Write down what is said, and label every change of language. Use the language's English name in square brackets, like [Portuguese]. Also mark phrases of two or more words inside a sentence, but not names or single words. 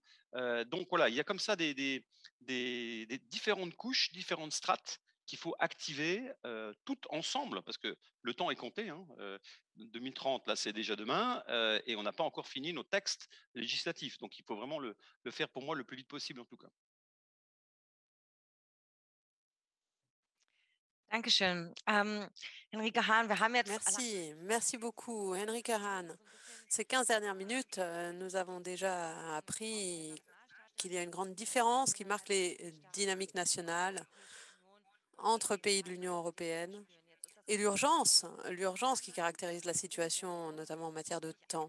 [French] Donc voilà, il y a comme ça des différentes couches, différentes strates qu'il faut activer toutes ensemble, parce que le temps est compté. 2030, là, c'est déjà demain, et on n'a pas encore fini nos textes législatifs. Donc il faut vraiment le faire pour moi le plus vite possible, en tout cas. [German] Dankeschön. Henrike Hahn, wir haben jetzt [French] Merci beaucoup, Henrike Hahn. Ces 15 dernières minutes, nous avons déjà appris qu'il y a une grande différence qui marque les dynamiques nationales entre pays de l'Union européenne et l'urgence qui caractérise la situation, notamment en matière de temps.